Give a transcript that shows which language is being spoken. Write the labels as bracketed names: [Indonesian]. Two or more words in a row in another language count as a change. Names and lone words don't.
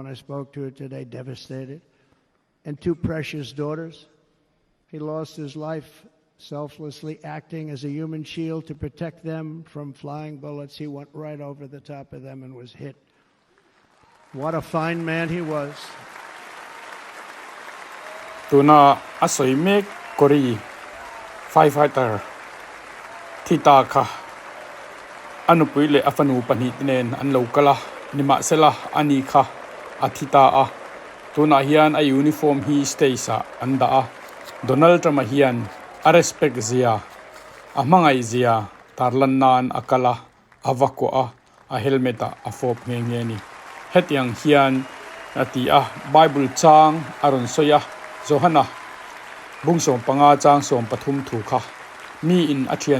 [English] I spoke to her today, devastated, and two precious daughters. He lost his life selflessly acting as a human shield to protect them from flying bullets. He went right over the top of them and was hit. What a fine man he was. [Mizo] Tuna asoi mek kori firefighter thita kha anupui le afanu pani tinen an lokala nima sela ani kha athita a tuna hian a uniform hi staysa anda a Donald Trump hian a respect zia a hmangai zia tarlannan akala avako a helmeta a fop nge ni hetiang hian ati a Bible chang aron soya Johan bungsom panga chang som pathum thu kha Miin athian